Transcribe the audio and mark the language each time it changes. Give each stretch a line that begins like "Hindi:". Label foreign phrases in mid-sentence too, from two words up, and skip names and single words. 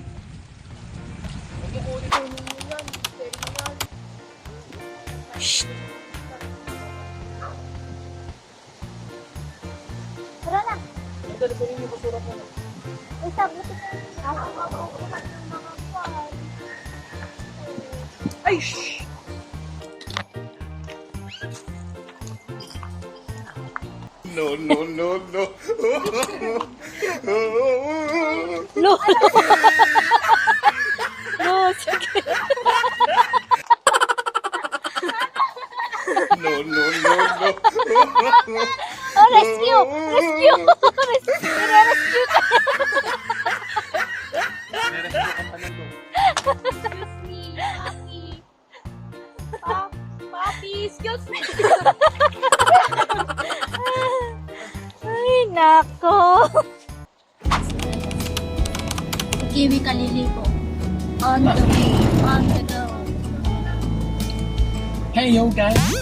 Filipino: Shh. Tara na. Ay, sabot na. Ay, shh!
English: No, no, no, no. No. No, sige. No, no, no, no. Oh, rescue! Rescue!
Filipino: Rescue ka!
English: Excuse me, Papi. Papi, excuse me.
Filipino: Ay, nako. Kiwi kaliligo.
English: On the way, on the go. Hey yo guys!